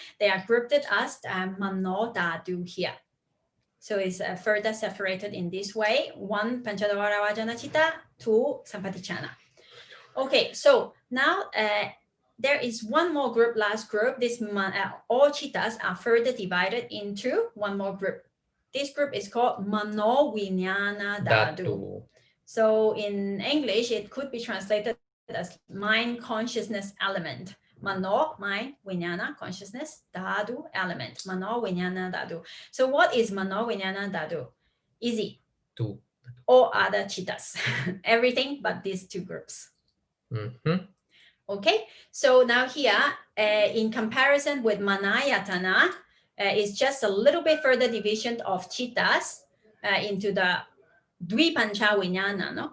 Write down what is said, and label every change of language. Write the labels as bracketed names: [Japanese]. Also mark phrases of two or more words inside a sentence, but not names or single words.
[English] They are grouped as [Pali] mano dhātu [English] here. So it's further separated in this way. One [Pali] panchadvara vajana chitta, [English] two sampatichana. Okay, so now there is one more group, last group. This all chittas are further divided into one more group. This group is called [Pali] mano vijnana dhātu. [English] So in English, it could be translated as mind consciousness element. Mano, mind, vijnana, consciousness, dhātu, element. [Pali] Mano vijnana dhātu. [English] So what is [Pali] mano vijnana dhātu? [English] Easy. Two. All other chittas. Everything but these two groups. Okay, so now here, in comparison with manayatana, is just a little bit further division of chittas into the [Pali] dvipancha vijnana, [English] no?